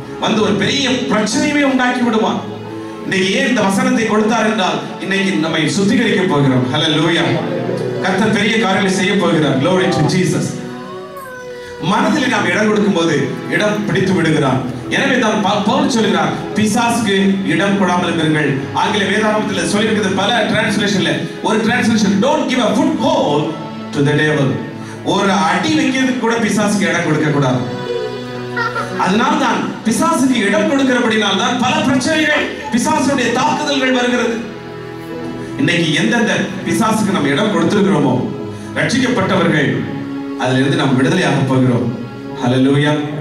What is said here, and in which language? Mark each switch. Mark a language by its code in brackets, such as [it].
[ta] வந்து ஒரு பெரிய பிரச்சனையை உண்டாக்கி விடுவான். இன்னைக்கு ஏன் இந்த வசனத்தை கொடுத்தார் என்றால், இன்னைக்கு நம்மை சுத்திகரிக்க போகிறோம். ஹல்லேலூயா. கர்த்தர் பெரிய காரியங்களை செய்ய போகிறார். [en] Glory to Jesus. [ta] மனதில் நாம் இடம் கொடுக்கும் போது இடம் பிடித்து விடுகிறார். எனவே தான் பவுல் சொல்கிறார், பிசாசுக்கு இடம் கொடாமல் இருங்கள். ஆங்கில வேதாகமத்தில் சொல்லியிருக்கிறது பல டிரான்ஸ்லேஷன்ல. ஒரு translation, [en] don't give a foothold to the devil. [ta] ஒரு அடி வைக்கிறதுக்கு கூட பிசாசுக்கு இடம் கொடுக்க கூடாது. அதனால் தான் பிசாசுக்கு இடம் கொடுக்கிறபடினால் தான் பல பிரச்சனைகள், பிசாசுடைய தாக்குதல்கள் வருகிறது. இன்னைக்கு எந்தெந்த பிசாசுக்கு நம்ம இடம் கொடுத்திருக்கிறோமோ, ரட்சிக்கப்பட்டவர்கள் அதிலிருந்து நாம் விடுதலையாக போகிறோம். ஹல்லேலூயா.